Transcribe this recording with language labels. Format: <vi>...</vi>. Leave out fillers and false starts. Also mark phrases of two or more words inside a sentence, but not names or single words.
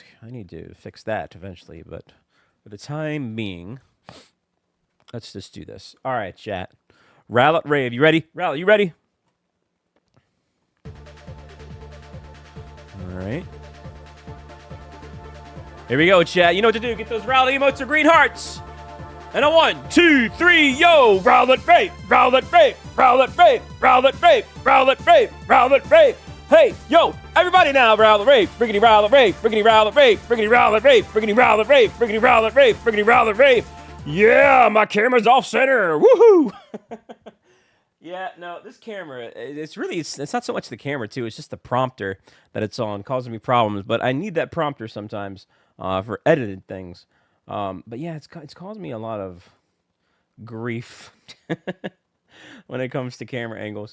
<en>I need to fix that eventually, but for the time being, let's just do this. All right, chat. Rowlet Rave, you ready? Rowlet, you ready? All right. Here we go, chat. You know what to do. Get those Rowlet emotes or green hearts. And a 1, 2, 3, yo! Rowlet Rave! Rowlet Rave! Rowlet Rave! Rowlet Rave! Rowlet Rave! Rowlet Rave! Hey, yo! Everybody now, Rowlet Rave! Briggity Rowlet Rave! Briggity Rowlet Rave! Briggity Rowlet Rave! Briggity Rowlet Rave! Briggity Rowlet Rave! Briggity Rowlet Rave! Yeah, my camera's off center! Woohoo! Yeah, no, this camera, it's not so much the camera, too. It's just the prompter that it's on causing me problems. But I need that prompter sometimes for edited things. But yeah, it's caused me a lot of grief when it comes to camera angles.</en>